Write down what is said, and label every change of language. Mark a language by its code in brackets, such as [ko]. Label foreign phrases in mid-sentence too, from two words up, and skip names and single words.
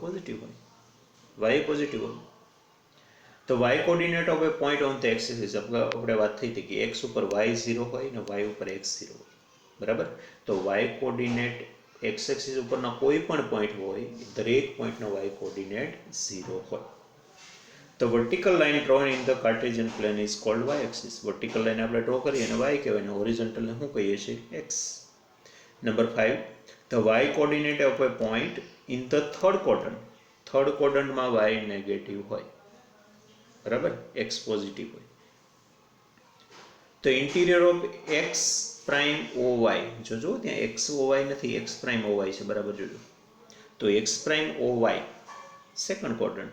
[gu] પોઝિટિવ હોય. વાય પોઝિટિવ હોય. તો [en] y coordinate of a point on the axis, [gu] આપણે વાત થઈ હતી કે એક્સ ઉપર વાય 0 હોય ને વાય ઉપર એક્સ 0 હોય. બરાબર, તો [en] y coordinate x axis [gu] ઉપરના કોઈ પણ પોઈન્ટ હોય, દરેક પોઈન્ટનો [en] y coordinate [gu] 0 હોય. [en] The vertical line drawn in the Cartesian plane is called y-axis. Vertical line [gu] આપણે ડ્રો કરીએ અને y કહેવાય, અને horizontal ને શું કહીએ છીએ? x. નંબર 5. [en] The y coordinate of a point in the third quadrant. third quadrant [gu] y નેગેટિવ હોય. બરાબર, x પોઝિટિવ હોય. તો [en] interior of x prime OY, [gu] જોજો ત્યાં x OY નથી, [en] x prime OY [gu] છે. બરાબર જોજો. તો [en] x prime OY second quadrant.